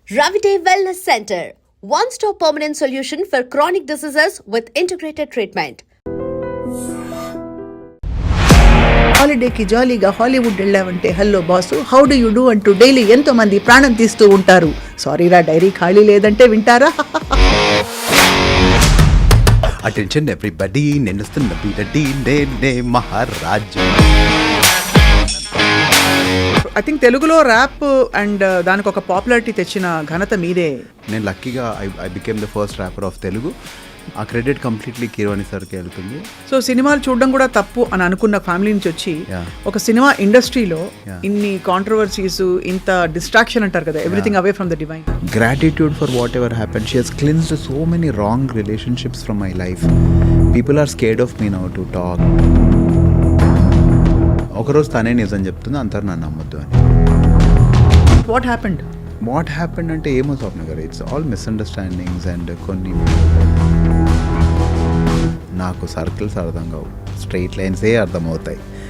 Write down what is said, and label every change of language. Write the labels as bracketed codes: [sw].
[en] Ravite Wellness Center, one-stop permanent solution for chronic diseases with integrated treatment. [te] హాలిడేకి జాలీగా Hollywood వెళ్ళావంటే [en] hello boss how do you do [te] అంటూ daily ఎంతో మంది ప్రాణం తీస్తూ ఉంటారు. సారీరా డైరీ ఖాళీ లేదంటే వింటారా? అటెన్షన్ ఎవ్రీబడి, నేనుస్తున్న బీరడి, నేనే మహారాజు. [en] I think [te] తెలుగులో ర్యాప్ అండ్ దానికి ఒక పాపులారిటీ తెచ్చిన ఘనత మీదే. నేను లక్కీగా [en] I became the first rapper of Telugu. [te] ఆ క్రెడిట్ కంప్లీట్లీ కీరవాణి సార్కి వెళ్తుంది. సో సినిమాలు చూడడం కూడా తప్పు అని అనుకున్న ఫ్యామిలీ నుంచి వచ్చి [en] Yeah. [te] ఒక సినిమా ఇండస్ట్రీలో [en] Yeah. ఇన్ని controversies, ఇంత distraction [te] అంటారు కదా, [en] Everything అవే from the divine. Gratitude for whatever happened. She has cleansed so many wrong relationships from my life. People are scared of me now to talk. [te] ఒకరోజు తనే నిజం చెప్తుంది, అందరు నన్ను నమ్మొద్దు అని. [en] What happened? What happened [te] అంటే ఏమో స్వప్న గారు, [en] it's all misunderstandings and [te] కొన్ని నాకు సర్కిల్స్ అర్థం కావు, స్ట్రైట్ లైన్సే అర్థమవుతాయి.